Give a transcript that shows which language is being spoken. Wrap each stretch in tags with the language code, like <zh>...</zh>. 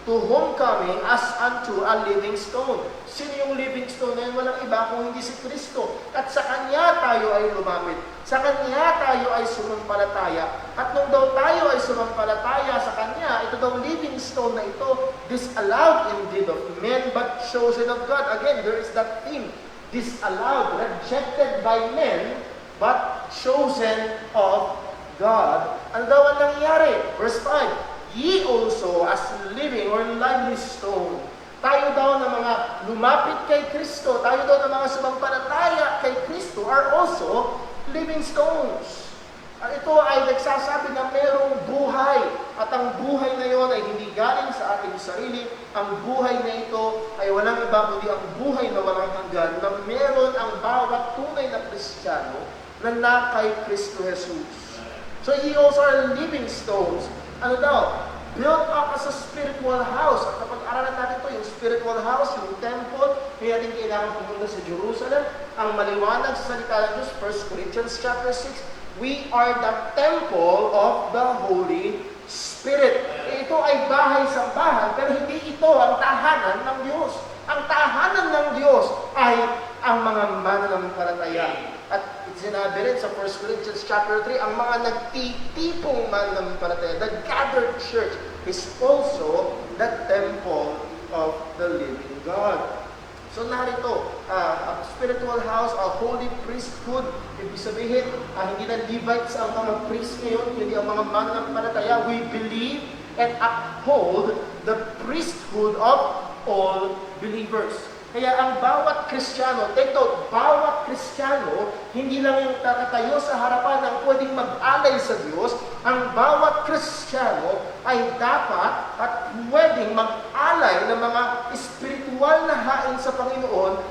<en>To whom coming as unto a living stone.</en> <tl>Sino yung living stone na yun? Walang iba kung hindi si Kristo. At sa Kanya tayo ay lumapit. Sa Kanya tayo ay sumampalataya. At nung daw tayo ay sumampalataya sa Kanya, ito daw living stone na ito,</tl> <en>disallowed indeed of men, but chosen of God. Again, there is that theme. Disallowed, rejected by men, but chosen of God.</en> <tl>Ano daw ang nangyari?</tl> <en>Verse 5, ye also as living or lively stone.</en> <tl>Tayo daw na mga lumapit kay Kristo, tayo daw na mga sumampalataya kay Kristo</tl> <en>are also living stones.</en> <tl>At ito ay nagsasabi na mayroong buhay. At ang buhay na yon ay hindi galing sa ating sarili. Ang buhay na ito ay walang iba kundi ang buhay na walang hanggan na meron ang bawat tunay na Kristiyano na kay Kristo Jesus.</tl> <en>So ye also are living stones.</en> <tl>Ano daw?</tl> <en>Built up as a spiritual house.</en> <tl>At kapag aralan natin ito, yung spiritual house, yung temple, hindi natin kailangan pumunta sa Jerusalem. Ang maliwanag sa salita ng Diyos, 1 Corinthians chapter 6,</tl> <en>we are the temple of the Holy Spirit.</en> <tl>Ito ay bahay-sambahan, pero hindi ito ang tahanan ng Diyos. Ang tahanan ng Diyos ay ang mga mananampalataya. At sinabi rin sa 1 Corinthians chapter 3, ang mga nagtitipong mananampalataya,</tl> <en>the gathered church, is also the temple of the living God.</en> <tl>So narito,</tl> <en>a spiritual house, a holy priesthood,</en> <tl>ibig sabihin, hindi na Levites ang mga priest ngayon, hindi ang mga mananampalataya.</tl> <en>We believe and uphold the priesthood of all believers.</en> <tl>Kaya ang bawat Kristiyano, take note, bawat Kristiyano, hindi lang yung tatatayo sa harapan ng pwedeng mag-alay sa Diyos, ang bawat Kristiyano ay dapat at pwedeng mag-alay ng mga espiritual na hain sa Panginoon.</tl>